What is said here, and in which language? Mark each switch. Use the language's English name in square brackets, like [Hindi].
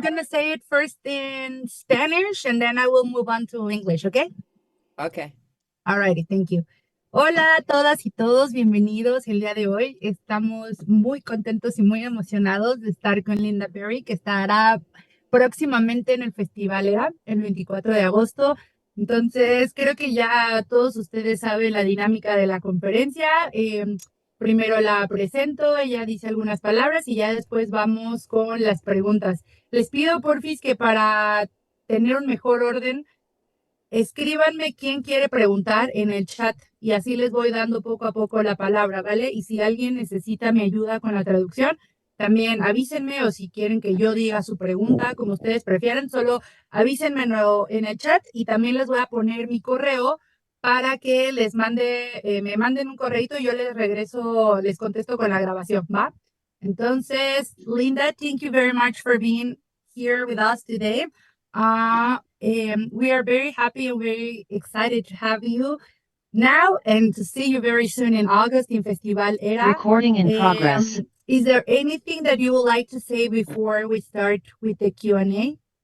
[English] going to say it first in Spanish and then I will move on to English, okay? Okay. Alrighty, thank you. [Spanish] Hola a todas y todos, bienvenidos el día de hoy. Estamos muy contentos y muy emocionados de estar con Linda Perry, que estará próximamente en el Festival ERA, el 24 de agosto. Entonces, creo que ya todos ustedes saben la dinámica de la conferencia. Primero la presento, ella dice algunas palabras y ya después vamos con las preguntas. Les pido, porfis, que para tener un mejor orden, escríbanme quién quiere preguntar en el chat y así les voy dando poco a poco la palabra, ¿vale? Y si alguien necesita mi ayuda con la traducción, también avísenme o si quieren que yo diga su pregunta, como ustedes prefieran, solo avísenme en el chat y también les voy a poner mi correo para que me manden un correito y yo les regreso, les contesto con la grabación, ¿va? Entonces, [English] Linda, thank you very much for being here with us today. We are very happy and very excited to have you now and to see you very soon in August in Festival ERA. Recording in progress. Is there anything that you would like to say before we start with the Q&A?